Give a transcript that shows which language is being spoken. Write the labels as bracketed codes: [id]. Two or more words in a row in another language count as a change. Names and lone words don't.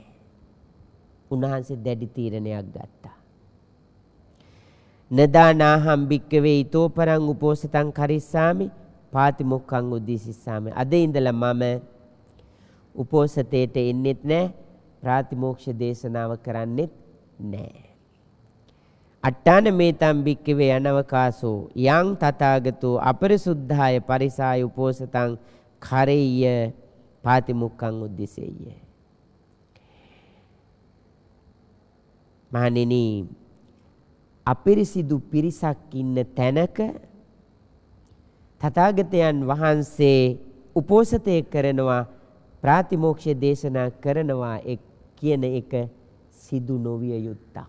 [si] උන්වහන්සේ දැඩි තීරණයක් ගත්තා. [pi] නදානාහම් භික්කවේ තෝපරං උපෝසතං කරිස්සාමි පාතිමොක්ඛං උද්දීසිස්සාමි. [si] අද ඉඳලා මම උපෝසතේට එන්නෙත් නැහැ, ප්‍රාතිමෝක්ෂ දේශනාව කරන්නෙත් නැහැ. [pi] අට්ඨාන මේතම් භික්කවේ අනවකාසෝ යං තථාගතෝ අපරිසුද්ධාය පරිසාය උපෝසතං කරෙය්‍ය පාතිමුක්ඛං උද්දිසෙය්‍ය. [si] මහණෙනි, අපිරිසිදු පිරිසක් ඉන්න තැනක තථාගතයන් වහන්සේ උපෝසතේ කරනවා, ප්‍රාතිමෝක්ෂ දේශනා කරනවා කියන එක සිදු නොවිය යුත්තක්.